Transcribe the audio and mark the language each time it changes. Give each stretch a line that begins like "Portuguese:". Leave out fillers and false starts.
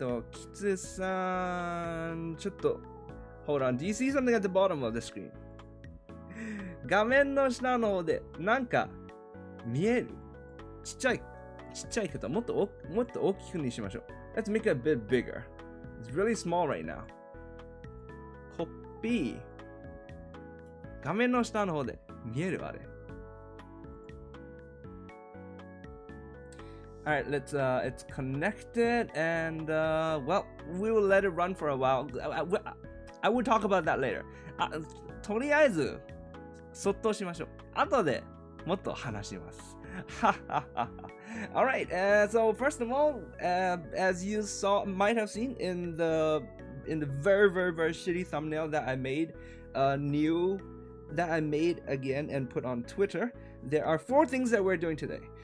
English: キツさん、
Japanese: ちょっと、
English: Hold on. Do you see something at the bottom of the screen?
Japanese: 画面の下の方で、なんか、見えるちっちゃいけど、もっと大きくにしましょう。
English: Let's make it a bit bigger. It's really small right now.
Japanese: コピー。画面の下の方で見えるあれ。
English: Alright, it's connected and, we will let it run for a while. I will talk about that later.
Japanese: とりあえず、そっとしましょう。後でもっと話します。
English: Alright, so first of all, as you might have seen in the very, very, very shitty thumbnail that I made again and put on Twitter, there are 4 things that we're doing today.